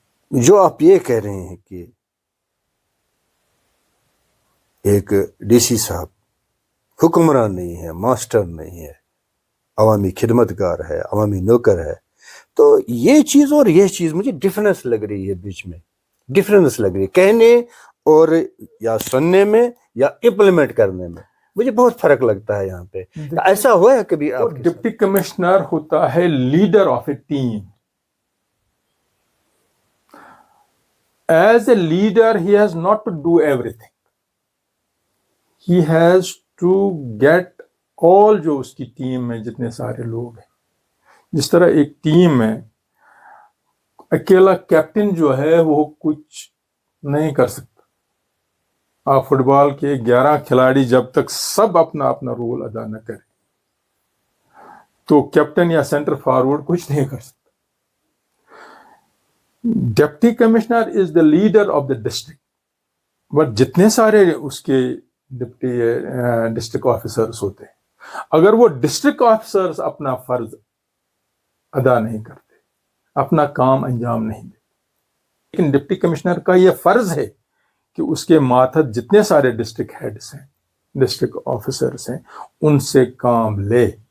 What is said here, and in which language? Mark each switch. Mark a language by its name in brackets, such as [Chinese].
[Urdu] جو آپ یہ کہہ رہے ہیں کہ ایک ڈی سی صاحب حکمران نہیں ہے، ماسٹر نہیں ہے، عوامی خدمتگار ہے، عوامی نوکر ہے، تو یہ چیز اور یہ چیز مجھے ڈفرینس لگ رہی ہے، بیچ میں ڈفرینس لگ رہی ہے کہنے اور یا سننے میں یا امپلیمنٹ کرنے میں. مجھے بہت فرق لگتا ہے یہاں پہ. ایسا ہوا ہے کبھی آپ کے ساتھ؟ ڈپٹی کمشنر ہوتا ہے [English] Leader of a team. As a leader, he has not to do everything. He has to get all [Urdu] جو اس کی ٹیم میں جتنے سارے لوگ ہیں. جس طرح ایک ٹیم میں اکیلا کیپٹن جو ہے وہ کچھ نہیں کر سکتا. آپ فٹ بال کے 11 کھلاڑی جب تک سب اپنا اپنا رول ادا نہ کریں تو کیپٹن یا سینٹر فارورڈ کچھ نہیں کر سکتا. [English] Deputy commissioner is the leader of the district. [Urdu] But جتنے سارے اس کے ڈپٹی ڈسٹرکٹ آفیسرس ہوتے ہیں، اگر وہ ڈسٹرکٹ آفیسرس اپنا فرض ادا نہیں کرتے، اپنا کام انجام نہیں دیتے، لیکن ڈپٹی کمشنر کا یہ فرض ہے کہ اس کے ماتحت جتنے سارے ڈسٹرکٹ ہیڈس ہیں، ڈسٹرکٹ آفیسرس ہیں، ان سے کام لے.